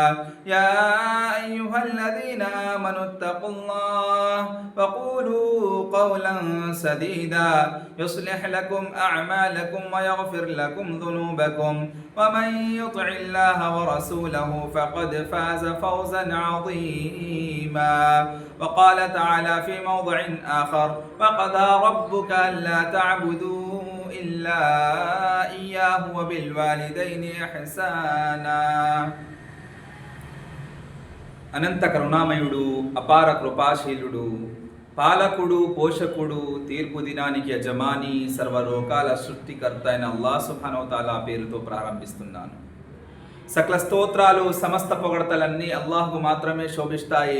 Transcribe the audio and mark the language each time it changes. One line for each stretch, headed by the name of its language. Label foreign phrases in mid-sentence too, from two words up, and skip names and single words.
Arabic: يا أيها الذين آمنوا اتقوا الله وقولوا قولا سديدا يصلح لكم أعمالكم ويغفر لكم ذنوبكم، ومن يطع الله ورسوله فقد فاز فوزا عظيما. وقال تعالى في موضع آخر: وقضى ربك ألا تعبدوا إلا إياه وبالوالدين إحسانا.
Telugu: అనంత కరుణామయుడు, అపార కృపాశీలుడు, పాలకుడు, పోషకుడు, తీర్పు దినానికి యజమాని, సర్వలోకాల సృష్టికర్త అయిన
Arabic: الله سبحانه وتعالى
Telugu: పేరుతో ప్రారంభిస్తున్నాను. సకల స్తోత్రాలు, సమస్త పొగడతలన్నీ అల్లాహ్కు మాత్రమే శోభిస్తాయి.